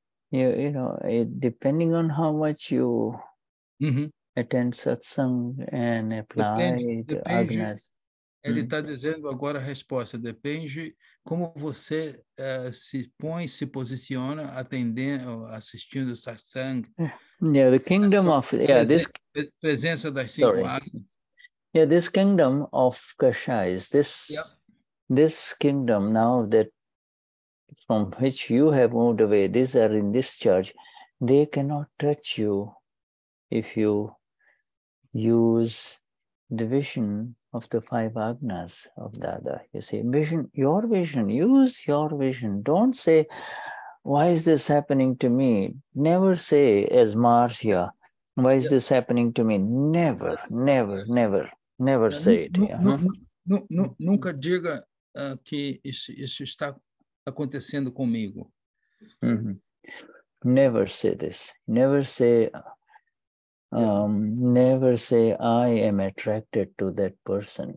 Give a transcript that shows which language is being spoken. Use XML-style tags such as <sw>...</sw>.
<en>You know, depending on how much you attend satsang and apply the agnas.</en> <pt>Ele está dizendo agora a resposta. Depende como você se posiciona atendendo, assistindo o satsang.</pt> <en>The kingdom of this</en> <pt>presença das 5 agnas.</pt> <en>This kingdom of kashayas. This kingdom now that from which you have moved away, these are in discharge, they cannot touch you if you use the vision of the 5 agnas of Dada. You see, vision, your vision, use your vision. Don't say, why is this happening to me? Never say, as Marcia, why is this happening to me? Never, never, never, never say it.</en> <pt>Nunca diga que isso está acontecendo comigo.</pt> <en>Never say this. Never say, never say, I am attracted to that person.</en>